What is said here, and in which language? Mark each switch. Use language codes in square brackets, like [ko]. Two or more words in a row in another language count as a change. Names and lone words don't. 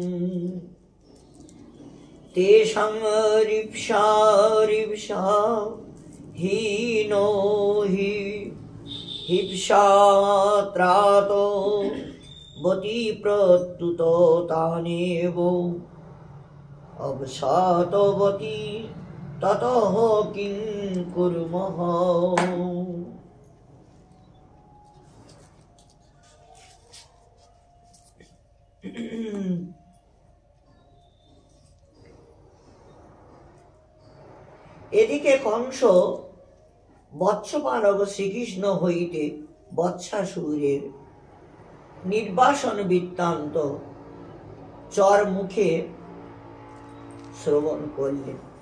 [sa] তেষাং রিপ্সা রিপ্সা হীনো হি হিপ্সাত্রাতো বতি প্রত্যুত তানেব অবসাতবতি ততঃ কিং কুর্মঃ। [bn] এদিকে কংস বৎসপালক শ্রীকৃষ্ণ হইতে বৎসাসুরের নির্বাসন বৃত্তান্ত চর মুখে শ্রবণ করলেন,